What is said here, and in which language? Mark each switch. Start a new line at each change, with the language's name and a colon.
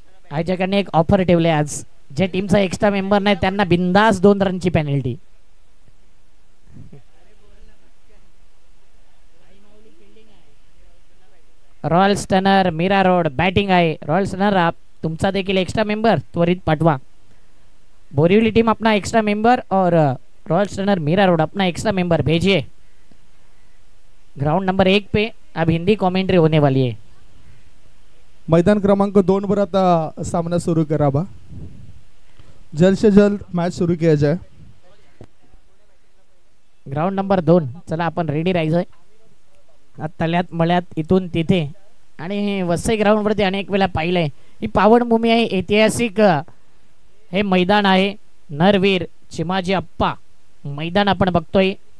Marathi: आयोजकांनी एक ऑफर ठेवले आज, जे टीमचा एक्स्ट्रा मेंबर नाही त्यांना बिंदास 2 रनची penalty. Royal stunner Mira road batting आहे. रॉयल स्टनर आप तुमचा देखील एक्स्ट्रा मेंबर त्वरित पाठवा.
Hindi: बोरीवली टीम अपना एक्स्ट्रा मेंबर और रॉयल स्टनर मीरा रोड अपना एक्स्ट्रा मेंबर भेजिए. ग्राउंड नंबर 1 पे अब हिंदी कमेंट्री होने वाली है.
Marathi: मैदान क्रमांक 2 पर आता सामना सुरू करावा.
Hindi: जल्द से जल्द मैच सुरू किया जाए.
Marathi: ग्राउंड नंबर 2 चला आपण रेडी राहायचंय. तल्यात मळ्यात इथून तिथे आणि वसई ग्राउंड वरती अनेक वेळा पाहिलंय. ही पावनभूमी आहे, ऐतिहासिक हे मैदान आहे. नरवीर चिमाजी अप्पा मैदान आपण बघतोय.